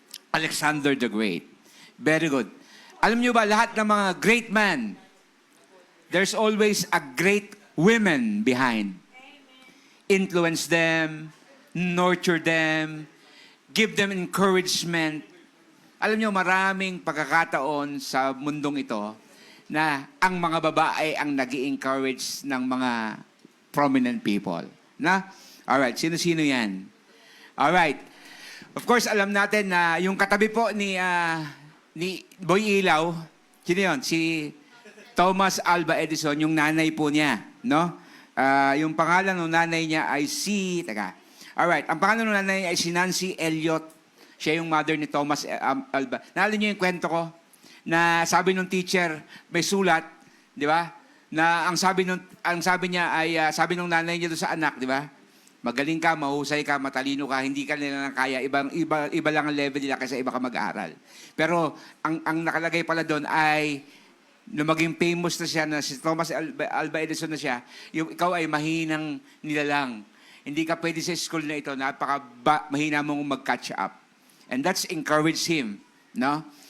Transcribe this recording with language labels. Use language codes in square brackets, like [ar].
[en] Alexander the Great. Very good. [tl] Alam nyo ba, lahat ng mga [en] great man, there's always a great women behind. Influence them, nurture them, give them encouragement. [tl] Alam nyo, maraming pagkakataon sa mundong ito na ang mga babae ang nag-i-encourage ng mga prominent people. Na? Alright, sino-sino yan? Alright. Of course, alam natin na yung katabi po ni Boy Ilaw, sino yun? Si Thomas Alva Edison, yung nanay po niya. No? Yung pangalan ng nanay niya ay Alright, ang pangalan ng nanay niya ay si Nancy Elliot. Siya yung mother ni Thomas Alva. Naalala niyo yung kwento ko? Na sabi ng teacher, may sulat, di ba? Na ang sabi niya ay, sabi ng nanay niya doon sa anak, di ba? Magaling ka, mahusay ka, matalino ka, hindi ka nila kaya, iba lang ang level nila kasi iba ka mag-aaral. Pero ang nakalagay pala doon ay, nung maging famous na siya, na si Thomas Alva Edison na siya, yung ikaw ay mahinang nilalang. Hindi ka pwede sa school na ito, mahina mong mag-catch up. [en] And that's encouraged him, no?